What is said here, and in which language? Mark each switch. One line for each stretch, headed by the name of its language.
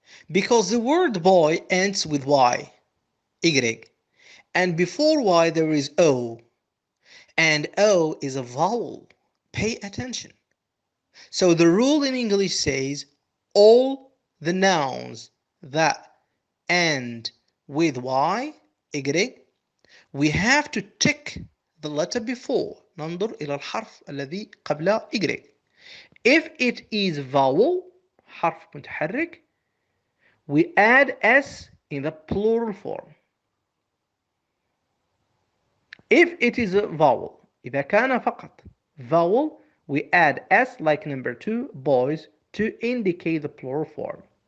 English: Because the word boy ends with Y, Y, and before Y there is O, and O is a vowel. Pay attention. So the rule in English says all the nouns that end with Y, Y, we have to tick the letter before.
Arabic: ننظر إلى الحرف الذي قبل Y.
English: If it is vowel,
Arabic: حرف متحرك,
English: we add S in the plural form. If it is a vowel,
Arabic: إذا كان فقط
English: vowel, we add S like number 2, boys, to indicate the plural form.